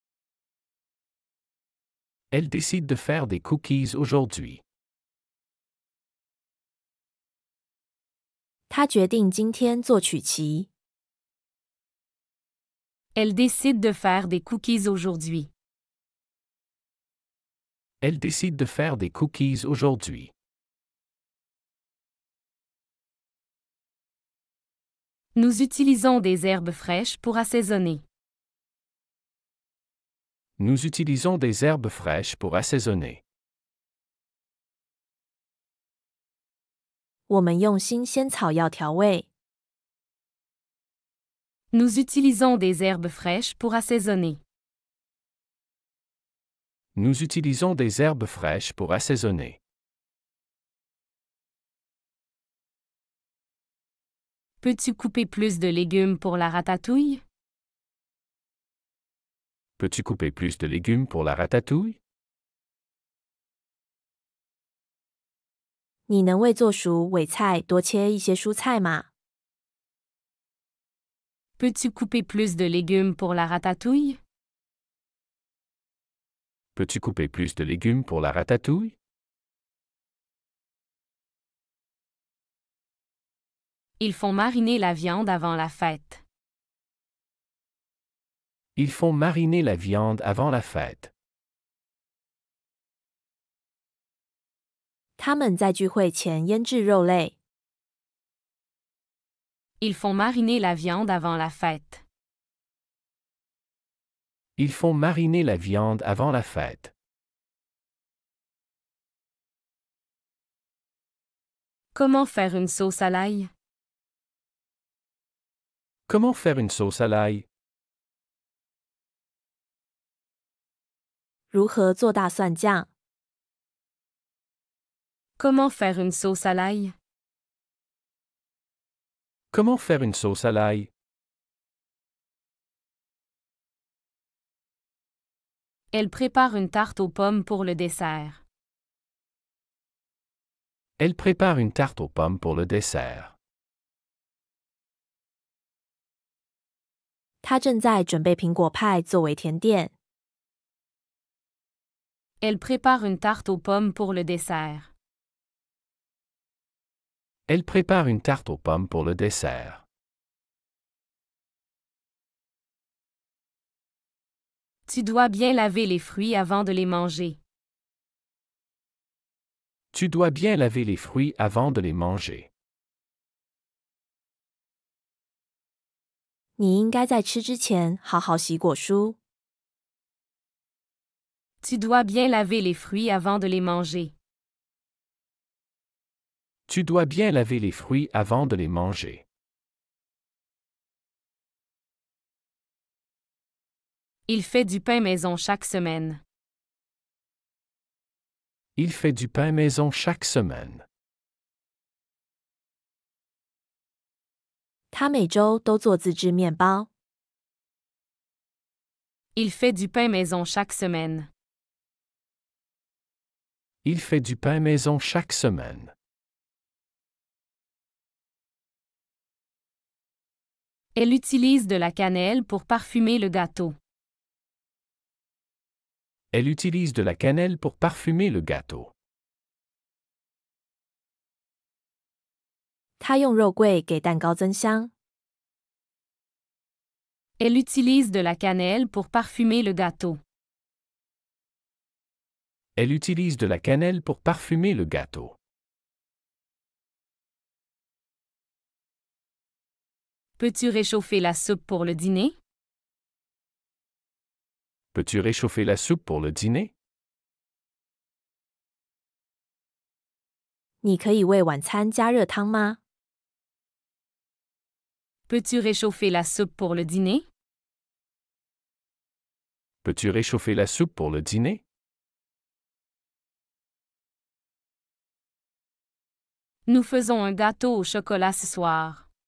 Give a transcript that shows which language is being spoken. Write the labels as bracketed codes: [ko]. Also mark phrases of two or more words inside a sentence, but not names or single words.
[fr] Elle décide de faire des cookies aujourd'hui. [zh] 她决定今天做曲奇。 [fr] Elle décide de faire des cookies aujourd'hui. Elle décide de faire des cookies aujourd'hui. Nous utilisons des herbes fraîches pour assaisonner. Nous utilisons des herbes fraîches pour assaisonner. [zh] 我们用新鲜草药调味。 [fr] Nous utilisons des herbes fraîches pour assaisonner. Nous utilisons des herbes fraîches pour assaisonner. Peux-tu couper plus de légumes pour la ratatouille? Peux-tu couper plus de légumes pour la ratatouille? [zh] 你能为做熟尾菜多切一些蔬菜吗？ [fr] Peux-tu couper plus de légumes pour la ratatouille? Peux-tu couper plus de légumes pour la ratatouille? Ils font mariner la viande avant la fête. Ils font mariner la viande avant la fête. [zh] 他们在聚会前腌制肉类。 [fr] Ils font mariner la viande avant la fête. Ils font mariner la viande avant la fête. Comment faire une sauce à l'ail? Comment faire une sauce à l'ail? [zh] 如何做大蒜酱？ [fr] Comment faire une sauce à l'ail? Comment faire une sauce à l'ail? Elle prépare une tarte aux pommes pour le dessert. Elle prépare une tarte aux pommes pour le dessert. [zh] 她正在准备苹果派作为甜点。 [fr] Elle prépare une tarte aux pommes pour le dessert. Elle prépare une tarte aux pommes pour le dessert. Tu dois bien laver les fruits avant de les manger. Tu dois bien laver les fruits avant de les manger. [zh] 你应该在吃之前好好洗果蔬。 [fr] Tu dois bien laver les fruits avant de les manger. Tu dois bien laver les fruits avant de les manger. Il fait du pain maison chaque semaine. Il fait du pain maison chaque semaine. [zh] 他每周都做自制面包。 [fr] Il fait du pain maison chaque semaine. Il fait du pain maison chaque semaine. Elle utilise de la cannelle pour parfumer le gâteau. Elle utilise de la cannelle pour parfumer le gâteau. [zh] 她用肉桂给蛋糕增香。 [fr] Elle utilise de la cannelle pour parfumer le gâteau. Elle utilise de la cannelle pour parfumer le gâteau. Peux-tu réchauffer la soupe pour le dîner? Peux-tu réchauffer la soupe pour le dîner? [zh] 你可以为晚餐加热汤吗？ [fr] Peux-tu réchauffer la soupe pour le dîner? Peux-tu réchauffer la soupe pour le dîner? Nous faisons un gâteau au chocolat ce soir.